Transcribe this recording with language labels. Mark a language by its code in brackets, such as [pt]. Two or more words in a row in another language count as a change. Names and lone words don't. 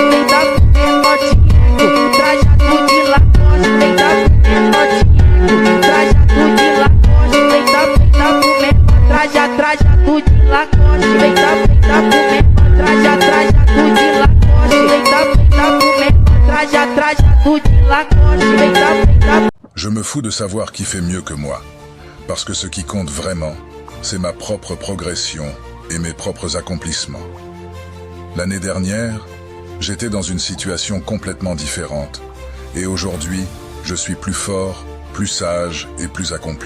[pt] Vem dar pro menor de eco, trajado de Lacoste. Vem dar pro menor de eco, trajado de Lacoste. Vem dar pro menor, trajado de Lacoste. Vem dar pro menor, trajado de Lacoste. Vem dar pro menor, trajado de Lacoste. Vem dar. [fr] Je me fous fou de savoir qui fait mieux que moi, parce que ce qui compte vraiment, c'est ma propre progression et mes propres accomplissements. L'année dernière, j'étais dans une situation complètement différente, et aujourd'hui, je suis plus fort, plus sage et plus accompli.